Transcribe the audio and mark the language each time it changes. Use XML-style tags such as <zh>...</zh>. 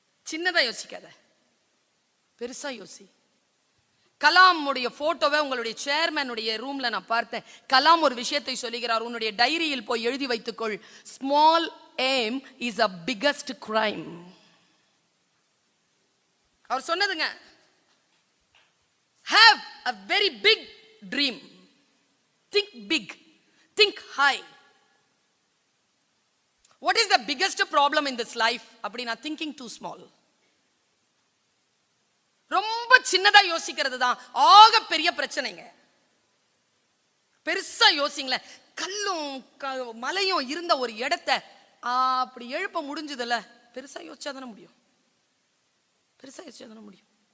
<ta>சின்னதா யோசிக்காத, பெருசா யோசி. கலாமுடைய போட்டோவை உங்களுடைய சேர்மனுடைய ரூம்ல நான் பார்த்தேன். கலாம் ஒரு விஷயத்தை சொல்லுகிறார், உன்னுடைய டைரியில் போய் எழுதி வைத்துக்கொள்,</ta> <en>Small aim is a biggest crime.</en> <ta>Our சொன்னதுங்க,</ta> <en>have a very big dream, think big, think high. What is the biggest problem in this life?</en> <ta>அப்படினா</ta> <en>thinking too small.</en> <ta>ரொம்ப சின்னதா யோசிக்கிறது தான் ஆக பெரிய பிரச்சனைங்க. பெருசா யோசிங்களே. கல்லும் மலையும் இருந்த ஒரு இடத்தை அப்படி எழுப்ப முடிஞ்சதுல, பெருசா யோசிச்சாதானே முடியும். பெருசா யோசிச்சாதானே முடியும்.</ta>